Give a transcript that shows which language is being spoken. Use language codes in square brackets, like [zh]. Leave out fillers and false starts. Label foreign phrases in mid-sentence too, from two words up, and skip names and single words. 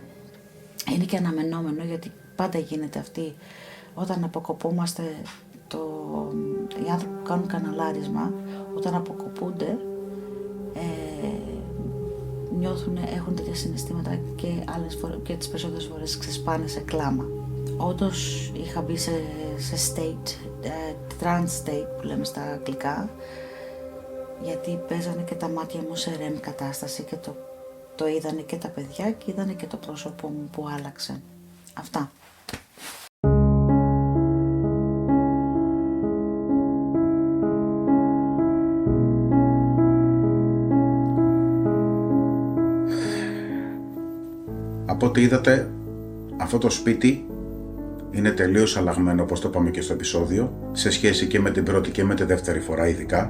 [el] Είναι και αναμενόμενο, γιατί πάντα γίνεται αυτή όταν αποκοπούμαστε. Οι άνθρωποι που κάνουν καναλάρισμα, όταν αποκοπούνται, έχουν τέτοια συναισθήματα και άλλες φορές, και τις περισσότερες φορές ξεσπάνε σε κλάμα. Όντως είχα μπει σε [en] state, trance state [el] που λέμε στα αγγλικά, γιατί παίζανε και τα μάτια μου σε REM κατάσταση και το είδανε και τα παιδιά και είδανε και το πρόσωπό μου που άλλαξε. Αυτά. Από ό,τι είδατε, αυτό το σπίτι είναι τελείως αλλαγμένο, όπως το είπαμε και στο επεισόδιο, σε σχέση και με την πρώτη και με τη δεύτερη φορά ειδικά.